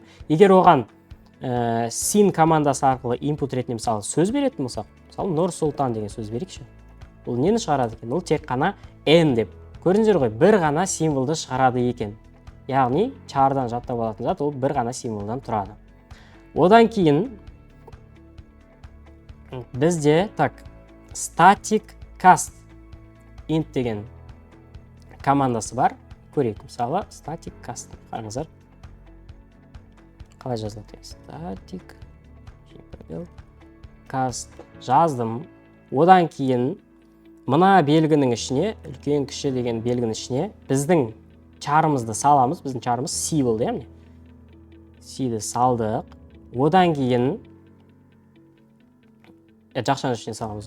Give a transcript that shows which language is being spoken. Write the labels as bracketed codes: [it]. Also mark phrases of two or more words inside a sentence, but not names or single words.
[kk] Егер оған sin командасы арқылы input ретінде мысалы сөз беретін болсақ, мысалы Нұрсұлтан деген сөз берейікші. Ол нені шығарады екен? Ол тек қана n деп. Көріңіздер ғой, бір ғана символды шығарады екен. Яғни char'дан жаттап алатын зат ол бір ғана символдан тұрады. Одан кейін бізде [en] static cast int [kk] деген командасы бар. Көрейік, мысалы [en] static cast. [kk] Қараңыздар. Қалай жазылады? [en] Static cast жаздым. [kk] Одан кейін мына белгінің ішіне, үлкен кіші деген белгінің ішіне біздің char'ымызды саламыз. Біздің char'ымыз C болды, яғни. C-ді салдық. Одан кейін жақшаның ішіне саламыз.